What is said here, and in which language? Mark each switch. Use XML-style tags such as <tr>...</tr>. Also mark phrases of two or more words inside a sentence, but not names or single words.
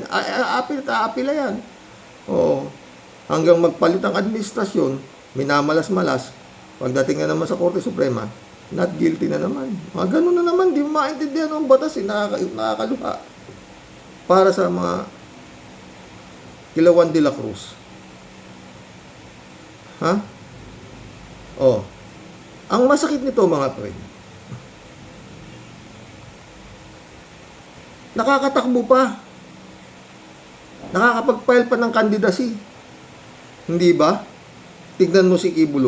<tl>Aapila yan. Hanggang magpalit ang administrasyon, minamalas-malas, pagdating na naman sa Korte Suprema,</tl> <en>not guilty</en> <tl>na naman. Mga ganun na naman, di mo maintindihan ang batas, nakakaluha. Para sa mga Kilawan de la Cruz. Ang masakit nito, mga friend, nakakatakbo pa. Nakakapag-file pa ng candidacy. Hindi ba? Tignan mo si Kibuloy.</tl>